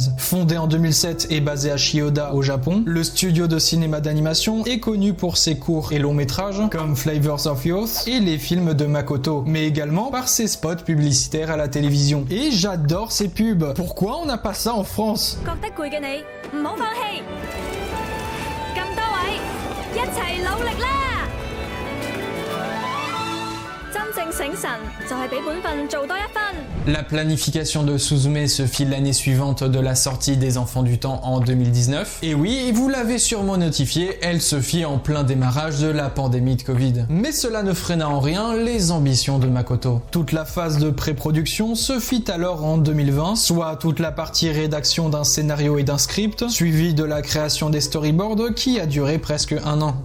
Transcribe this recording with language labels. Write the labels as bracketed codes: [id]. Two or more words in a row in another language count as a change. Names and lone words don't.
[fr] Fondé en 2007 et basé à Chiyoda au Japon, le studio de cinéma d'animation est connu pour ses courts et longs métrages comme Flavors of Youth et les films de Makoto, mais également par ses spots publicitaires à la télévision. Et j'adore ces pubs. Pourquoi on n'a pas ça en France? [yue] 一齊努力啦！真正醒神就係俾本分做多一分。 [fr] La planification de Suzume se fit l'année suivante de la sortie des Enfants du Temps en 2019. Et oui, vous l'avez sûrement notifié, elle se fit en plein démarrage de la pandémie de Covid. Mais cela ne freina en rien les ambitions de Makoto. Toute la phase de pré-production se fit alors en 2020, soit toute la partie rédaction d'un scénario et d'un script, suivie de la création des storyboards qui a duré presque un an.